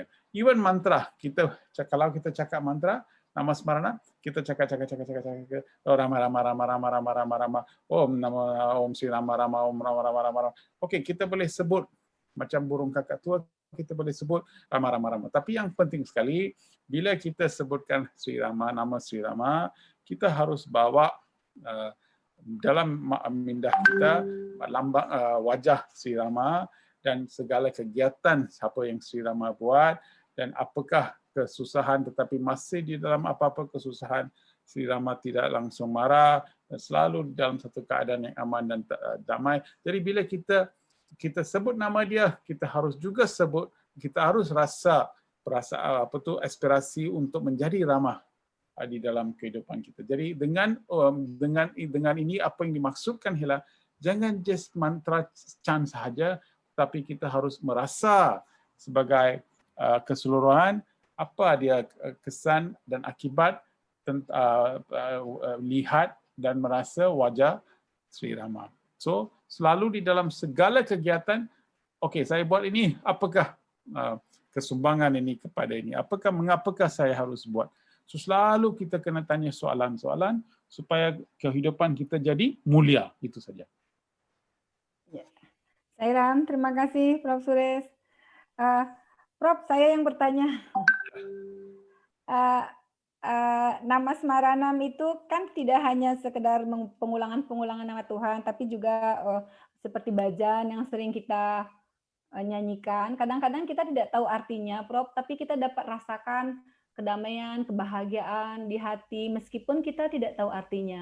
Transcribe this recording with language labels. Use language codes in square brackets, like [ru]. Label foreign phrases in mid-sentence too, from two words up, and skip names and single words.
[en] Even mantra, [ms] kalau kita cakap mantra, nama Smarana, kita cakap Rama, Om Sri Rama, Om Rama. Okey, kita boleh sebut macam burung kakak tua, kita boleh sebut Rama. Tapi yang penting sekali, bila kita sebutkan Sri Rama, nama Sri Rama, kita harus bawa dalam minda kita lambang wajah Sri Rama dan segala kegiatan siapa yang Sri Rama buat dan apakah kesusahan tetapi masih di dalam apa-apa kesusahan Sri Rama tidak langsung marah dan selalu dalam satu keadaan yang aman dan damai. Jadi bila kita sebut nama dia, kita harus juga sebut, kita harus rasa aspirasi untuk menjadi ramah di dalam kehidupan kita. Jadi dengan ini apa yang dimaksudkan ialah jangan [en] just mantra chant [ms] sahaja, tapi kita harus merasa sebagai keseluruhan apa dia kesan dan akibat lihat dan merasa wajah Sri Rama. So selalu di dalam segala kegiatan, okey, saya buat ini, apakah kesumbangan ini kepada ini? Mengapakah saya harus buat? So selalu kita kena tanya soalan-soalan supaya kehidupan kita jadi mulia. Itu saja. Ya. Sairam, terima kasih Prof. Suresh. Prof, saya yang bertanya. [id] Nama Smaranam itu kan tidak hanya sekedar pengulangan nama Tuhan, tapi juga seperti bhajan yang sering kita nyanyikan. Kadang-kadang kita tidak tahu artinya, Prof, tapi kita dapat rasakan kedamaian, kebahagiaan di hati, meskipun kita tidak tahu artinya.